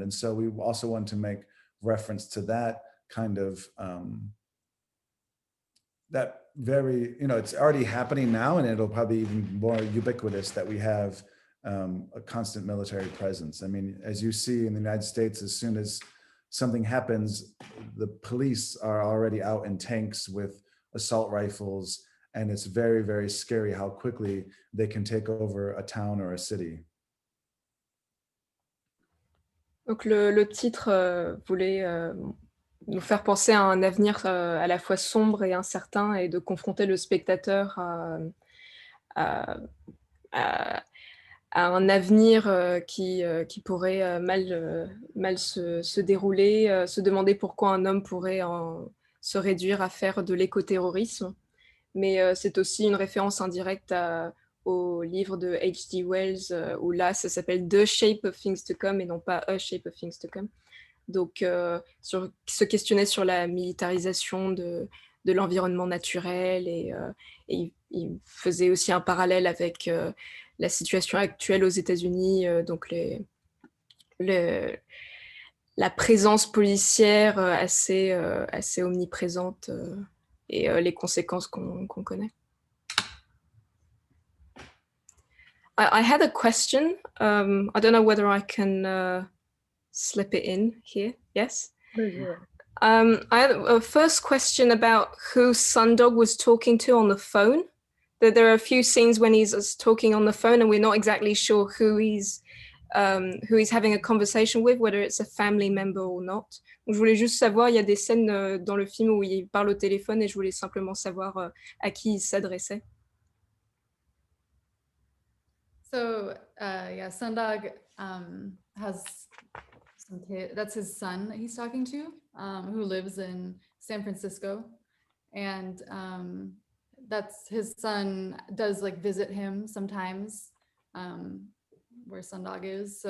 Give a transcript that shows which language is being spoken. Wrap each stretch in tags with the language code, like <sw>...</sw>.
<en>And so we also want to make reference to that kind of, that very, it's already happening now, and it'll probably be even more ubiquitous that we have a constant military presence. I mean, as you see in the United States, as soon as something happens, the police are already out in tanks with assault rifles, and it's very, very scary how quickly they can take over a town or a city.</en> <fr>Donc le titre voulait nous faire penser à un avenir à la fois sombre et incertain, et de confronter le spectateur à un avenir qui pourrait mal se dérouler, se demander pourquoi un homme pourrait se réduire à faire de l'écoterrorisme. Mais c'est aussi une référence indirecte au livre de H.G. Wells, où là, ça s'appelle The Shape of Things to Come et non pas A Shape of Things to Come. Donc, se questionner sur la militarisation de l'environnement naturel, et il faisait aussi un parallèle avec la situation actuelle aux États-Unis, donc la présence policière assez omniprésente, et les conséquences qu'on connaît.</fr> <en>I had a question. I don't know whether I can slip it in here. Yes? I had a first question about who Sundog was talking to on the phone. That there are a few scenes when he's talking on the phone and we're not exactly sure who he's who he's having a conversation with, whether it's a family member or not.</en> <fr>Donc, je voulais juste savoir, il y a des scènes dans le film où il parle au téléphone et je voulais simplement savoir à qui il s'adressait.</fr> <en>So yeah, Sundog has some that's his son that he's talking to, who lives in San Francisco, and that's his son does like visit him sometimes where Sundog is.</en>